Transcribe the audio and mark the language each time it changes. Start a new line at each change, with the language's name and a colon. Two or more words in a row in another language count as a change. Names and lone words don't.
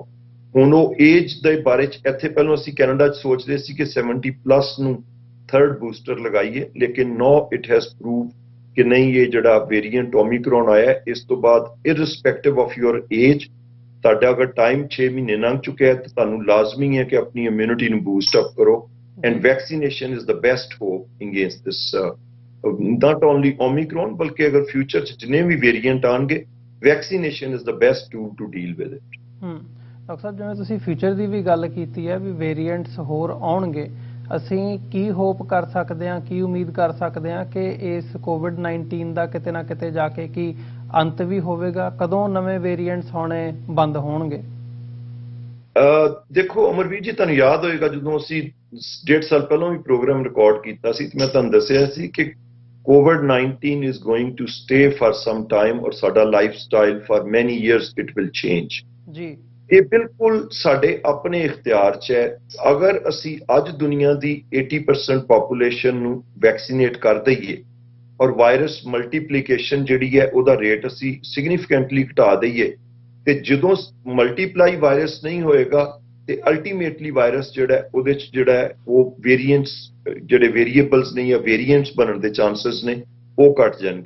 Punjabi: ਹੁਣ ਉਹ ਏਜ ਦੇ ਬਾਰੇ ਚ ਇੱਥੇ ਪਹਿਲਾਂ ਅਸੀਂ ਕੈਨੇਡਾ 'ਚ ਸੋਚ ਰਹੇ ਸੀ ਕਿ 70 ਪਲੱਸ ਨੂੰ
English: third booster
Punjabi: ਲਗਾਈਏ, ਲੇਕਿਨ
English: now it has prove
Punjabi: ਕਿ ਨਹੀਂ, ਇਹ ਜਿਹੜਾ ਵੇਰੀਐਂਟ ਓਮਿਕਰੋਨ ਆਇਆ ਇਸ ਤੋਂ ਬਾਅਦ
English: irrespective of your age,
Punjabi: ਤੁਹਾਡਾ ਅਗਰ ਟਾਈਮ 6 ਮਹੀਨੇ ਲੰਘ ਚੁੱਕਿਆ ਹੈ ਤਾਂ ਤੁਹਾਨੂੰ ਲਾਜ਼ਮੀ ਹੈ ਕਿ ਆਪਣੀ ਇਮਿਊਨਿਟੀ ਨੂੰ
English: boost up
Punjabi: ਕਰੋ।
English: and vaccination is the best hope against this not only Omicron,
Punjabi: ਬਲਕਿ ਅਗਰ ਫਿਊਚਰ 'ਚ ਜਿੰਨੇ ਵੀ ਵੇਰੀਐਂਟ ਆਣਗੇ,
English: vaccination is the best tool to deal with it.
Punjabi: ਡਾਕਟਰ ਸਾਹਿਬ, ਜਿਵੇਂ ਤੁਸੀਂ ਫਿਊਚਰ ਦੀ ਵੀ ਗੱਲ ਕੀਤੀ ਹੈ ਵੀ ਵੇਰੀਐਂਟਸ ਹੋਰ ਆਉਣਗੇ, ਅਸੀਂ ਕੀ ਹੋਪ ਕਰ ਸਕਦੇ ਹਾਂ, ਕੀ ਉਮੀਦ ਕਰ ਸਕਦੇ ਹਾਂ ਕਿ ਇਸ COVID-19 ਦਾ ਕਿਤੇ ਨਾ ਕਿਤੇ ਜਾ ਕੇ ਕੀ ਅੰਤ ਵੀ ਹੋਵੇਗਾ? ਕਦੋਂ ਨਵੇਂ ਵੇਰੀਐਂਟਸ ਆਉਣੇ ਬੰਦ ਹੋਣਗੇ? ਦੇਖੋ ਅਮਰਵੀਰ ਜੀ, ਤੁਹਾਨੂੰ ਯਾਦ ਹੋਏਗਾ ਜਦੋਂ ਅਸੀਂ 1.5 ਸਾਲ ਪਹਿਲਾਂ ਵੀ ਪ੍ਰੋਗਰਾਮ ਰਿਕਾਰਡ ਕੀਤਾ ਸੀ ਤੇ ਮੈਂ ਤੁਹਾਨੂੰ ਦੱਸਿਆ ਸੀ ਕਿ
English: COVID-19 is going to stay for some time,
Punjabi: ਔਰ ਸਾਡਾ
English: life style for many years it will change ਜੀ।
Punjabi: ਇਹ ਬਿਲਕੁਲ ਸਾਡੇ ਆਪਣੇ ਇਖਤਿਆਰ 'ਚ ਹੈ। ਅਗਰ ਅਸੀਂ ਅੱਜ ਦੁਨੀਆ ਦੀ 80% ਪਾਪੂਲੇਸ਼ਨ ਨੂੰ ਵੈਕਸੀਨੇਟ ਕਰ ਦਈਏ ਔਰ
English: virus multiplication
Punjabi: ਜਿਹੜੀ ਹੈ ਉਹਦਾ ਰੇਟ ਅਸੀਂ ਸਿਗਨੀਫੀਕੈਂਟਲੀ ਘਟਾ ਦਈਏ, ਤੇ ਜਦੋਂ
English: multiply virus
Punjabi: ਨਹੀਂ ਹੋਏਗਾ ਤੇ ਅਲਟੀਮੇਟਲੀ ਵਾਇਰਸ ਜਿਹੜਾ ਉਹਦੇ 'ਚ ਜਿਹੜਾ ਉਹ ਵੇਰੀਐਂਟਸ, ਜਿਹੜੇ ਵੇਰੀਏਬਲਸ ਨੇ ਜਾਂ ਵੇਰੀਐਂਟਸ ਬਣਨ ਦੇ ਚਾਂਸਸ ਨੇ ਉਹ ਘਟ ਜਾਣਗੇ।